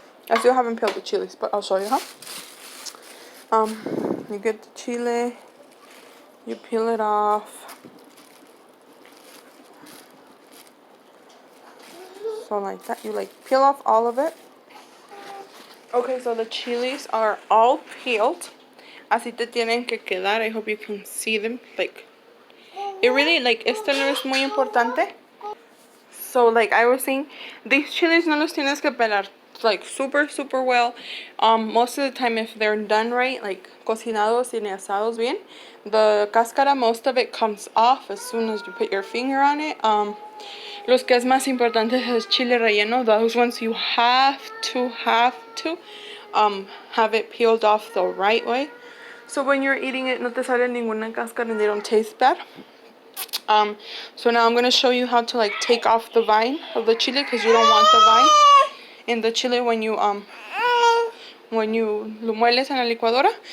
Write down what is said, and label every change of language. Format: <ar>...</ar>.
<en>I still haven't peeled the chilies, but I'll show you how. You get the chile, you peel it off. So like that, you like peel off all of it. Okay, so the chilies are all peeled.</en> <es>Así te tienen que quedar.</es> <en>I hope you can see them. Like, it really, like,</en> <es>esto no es muy importante.</es> <en>So, like I was saying, these chilies</en> <es>no los tienes que pelar,</es> <en>like, super, super well. Most of the time, if they're done right, like,</en> <es>cocinados y asados bien,</es> <en>the cáscara, most of it comes off as soon as you put your finger on it.</en> <es>Los que es más importante es chile relleno.</es> <en>Those ones you have to have it peeled off the right way. So when you're eating it,</en> <es>no te sale ninguna cáscara</es> <en>and they don't taste bad. So now I'm going to show you how to like take off the vine of the chile, because you don't want the vine in the chile when you</en> <es>lo mueles en la licuadora.</es>